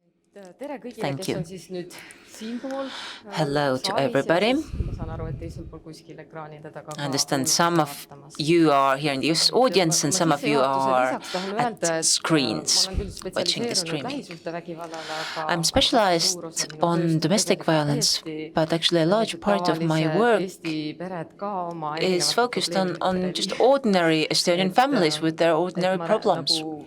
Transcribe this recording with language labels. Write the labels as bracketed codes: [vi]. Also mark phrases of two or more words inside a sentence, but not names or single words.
[et] tere kõigile, [en] Thank [et] kes [en] you. [et] on siis nüüd siinpool [en] Hello to [et] saalis ja [en] everybody. [et] siis ma saan aru, et teisel pool kuskil ekraanide taga [en] I understand [et] ka [en] some of you are here in the audience and some of you are at screens watching the streaming. I'm specialized on domestic violence, but actually a large part of my work is focused on just ordinary Estonian families with their ordinary problems.